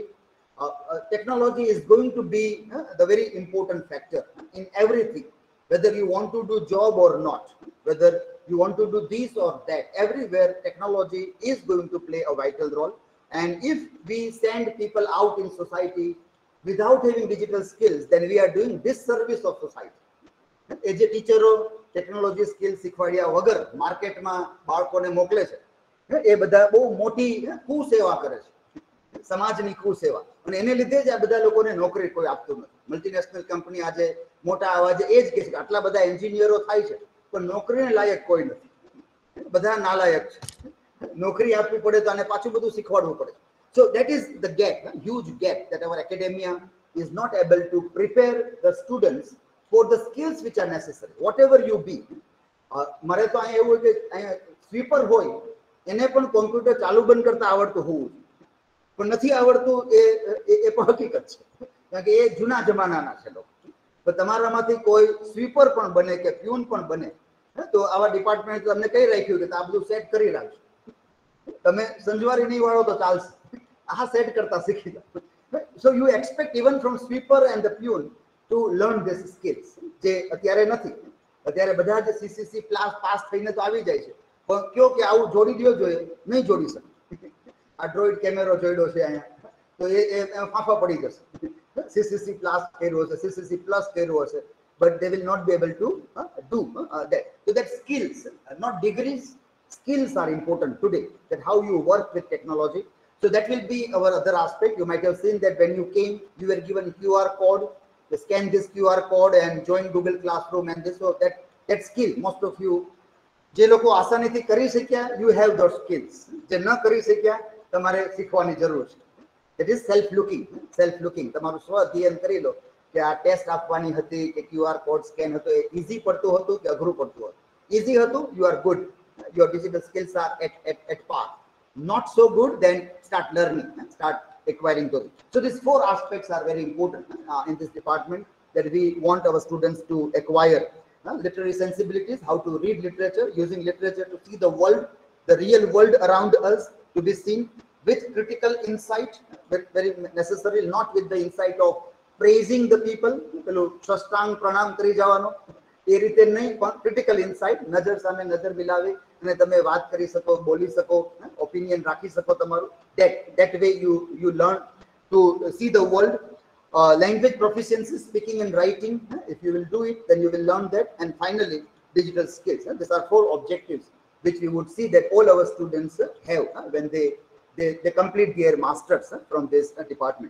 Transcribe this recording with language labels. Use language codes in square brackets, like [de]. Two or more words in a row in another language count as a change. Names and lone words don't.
[en] Technology is going to be the very important factor in everything, whether you want to do job or not, whether you want to do this or that. Everywhere, technology is going to play a vital role. And if we send people out in society without having digital skills, then we are doing disservice of society. As a teacher, technology skills [gu] શીખવાડ્યા વગર માર્કેટમાં બાળકોને મોકલે છે, એ બધા બહુ મોટી કુસેવા કરે છે, સમાજની કુસેવા, અને એને લીધે જ આ બધા લોકોને નોકરી કોઈ આપતું નથી. [en] multinational company [gu] આજે મોટા અવાજે એ જ કહે છે કે આટલા બધા એન્જિનિયરો થાય છે પણ નોકરીને લાયક કોઈ નથી, બધા નાલાયક છે. નોકરી આપવી પડે તો આને પાછું બધું શીખવાડવું પડે. [en] So that is the gap, huge gap, that our academia is not able to prepare the students for the skills which are necessary, whatever you be. [gu] મારે તો અહીંયા એવું કે અહીંયા સ્વીપર હોય એને પણ કોમ્પ્યુટર ચાલુ બંધ કરતા આવડતું હોવું, પણ નથી આવડતું એ પણ હકીકત છે, કારણ કે એ જૂના જમાનાના છે લોકો. પણ તમારામાંથી કોઈ સ્વીપર પણ બને કે પ્યુન પણ બને તો આવા ડિપાર્ટમેન્ટ તમને કહી રાખ્યું કે આ બધું સેટ કરી રાખજો, તમે સંજવારી નહીં વાળો તો ચાલશે, આ સેટ કરતા શીખી જાઓ. [en] So you expect even from sweeper and the peon to learn these skills, [gu] જે અત્યારે નથી. અત્યારે બધા જ CCC પાસ થઈને તો આવી જાય છે, પણ કયો કે આવું જોડી દો જોઈએ, નહીં જોડી શકે. આ ડ્રોઈડ કેમેરો જોડ્યો છે અહીંયા તો એ ફાંફા પડી જશે. CCC પ્લસ કર્યો હશે, CCC પ્લસ કર્યો હશે, [en] but they will not be able to do that. So that skills, not degrees, skills are important today, that how you work with technology. So that will be our other aspect. You might have seen that when you came, you were given QR code. You scan this QR code and join Google Classroom and this. So that skill, most of you, [gu] જે લોકો આસાનીથી કરી શક્યા, [en] you have those skills. [gu] જે ન કરી શક્યા, તમારે શીખવાની જરૂર છે. [en] That is self-looking. [gu] તમારું સ્વ અધ્યયન કરી લો કે આ ટેસ્ટ આપવાની હતી કે [en] QR code scan [gu] હતો, એ ઈઝી પડતું હતું કે અઘરું પડતું હતું. ઈઝી હતું, [en] you are good. Your digital skills are at par. Not so good, then start learning, start acquiring those. So these four aspects are very important in this department, that we want our students to acquire literary sensibilities, how to read literature, using literature to see the world, the real world around us, to be seen with critical insight, very necessary, not with the insight of praising the people, [gu] સાષ્ટાંગ પ્રણામ કરી જવાનો, એ રીતે નહીં, પણ [en] critical insight, [gu] નજર સામે નજર મિલાવી અને તમે વાત કરી સકો, બોલી સકો, ઓપિનિયન રાખી સકો તમારું. [en] That way you learn to see the world. Language proficiency, speaking and writing, if you will do it, then you will learn that. And finally, digital skills. These are four objectives which we would see that all our students have when they complete their masters from this department.